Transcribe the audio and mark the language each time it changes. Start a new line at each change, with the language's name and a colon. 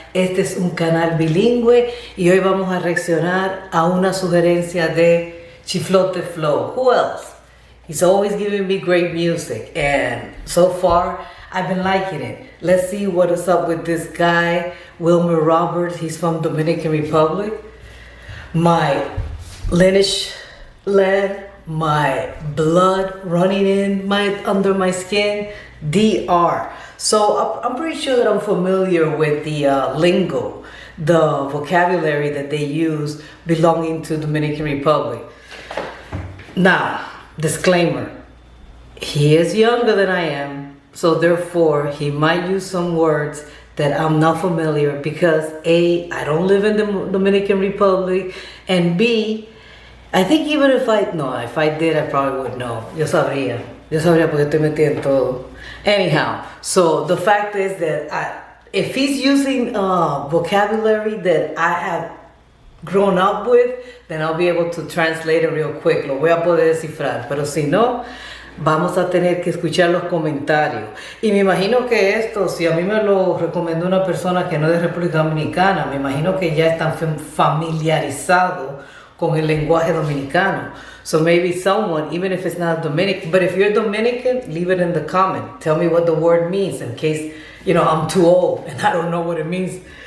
Spanish: Este es un canal bilingüe y hoy vamos a reaccionar a una sugerencia de Chiflote Flow.
English: Who else? He's always giving me great music and so far I've been liking it. Let's see what is up with this guy, Wilmer Roberts. He's from Dominican Republic. My lineage led, my blood running in under my skin, DR. So I'm pretty sure that I'm familiar with the lingo, the vocabulary that they use belonging to Dominican Republic. Now, disclaimer, he is younger than I am, so therefore he might use some words that I'm not familiar because A, I don't live in the Dominican Republic, and B, I think even if I did, I probably would know.
Spanish: Yo sabría porque estoy metida en todo.
English: Anyhow, so the fact is that if he's using vocabulary that I have grown up with, then I'll be able to translate it real quick.
Spanish: Lo voy a poder descifrar. Pero si no, vamos a tener que escuchar los comentarios. Y me imagino que esto, si a mí me lo recomendó una persona que no es de República Dominicana, me imagino que ya están familiarizados con el lenguaje dominicano.
English: So maybe someone, even if it's not Dominican, but if you're Dominican, leave it in the comment. Tell me what the word means in case, I'm too old and I don't know what it means.